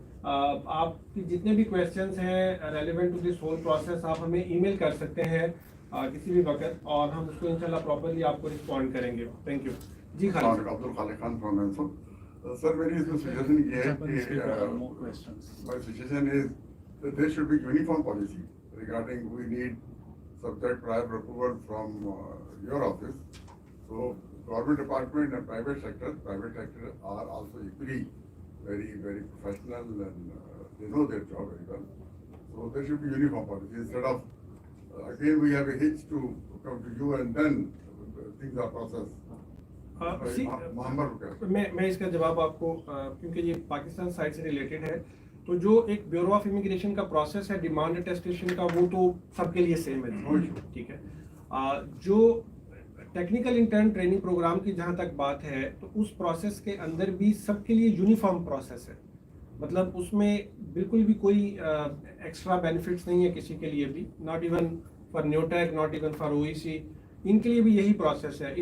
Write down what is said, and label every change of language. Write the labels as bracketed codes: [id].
[hi] आपकी जितने भी क्वेश्चंस हैं [en] relevant to this whole process [hi] आप हमें ईमेल कर सकते हैं किसी भी वक्त, और हम उसको इंशाल्लाह प्रॉपर्ली आपको रिस्पॉन्ड करेंगे। [en] Thank you. [hi] Ji Khalid [en] Abdul Khalid Khan from मैनसुर। [hi] Sir मेरी इसमें सजेशन ये है कि [en] My suggestion is that there should be uniform policy regarding we need subject prior approval from your office. So government department and private sector are also equally very professional and they know their job very well. So there should be uniform policy instead of again we have a hitch to come to you and then things are processed. [hi] मैं इसका जवाब आपको क्योंकि ये Pakistan side से related है, तो जो एक ब्यूरो ऑफ इमिग्रेशन का प्रोसेस है डिमांड अटेस्टेशन का वो तो सबके लिए सेम है, ठीक है। जो टेक्निकल इंटर्न ट्रेनिंग प्रोग्राम की जहाँ तक बात है तो उस प्रोसेस के अंदर भी सबके लिए यूनिफॉर्म प्रोसेस है, मतलब उसमें बिल्कुल भी कोई एक्स्ट्रा बेनिफिट्स नहीं है किसी के लिए भी, [en] not even for Newtech, not even for OEC, [hi] इनके लिए भी यही प्रोसेस है।